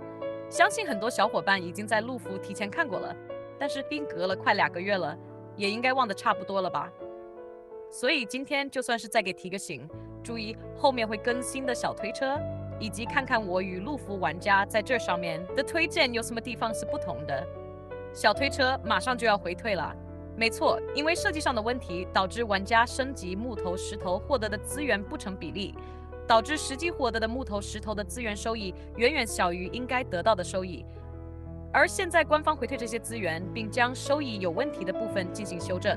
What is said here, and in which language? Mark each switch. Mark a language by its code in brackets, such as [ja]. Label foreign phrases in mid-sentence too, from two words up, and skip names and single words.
[zh] 相信很多小伙伴已經在路服提前看過了，但是並隔了快2個月了，也應該忘得差不多了吧。所以今天就算是再給提個醒，注意後面會更新的小推車，以及看看我與路服玩家在這上面的推薦有什麼地方是不同的。小推車馬上就要回退了，沒錯，因為設計上的問題導致玩家升級木頭石頭獲得的資源不成比例，導致實際獲得的木頭石頭的資源收益遠遠小於應該得到的收益。而現在官方回退這些資源，並將收益有問題的部分進行修正。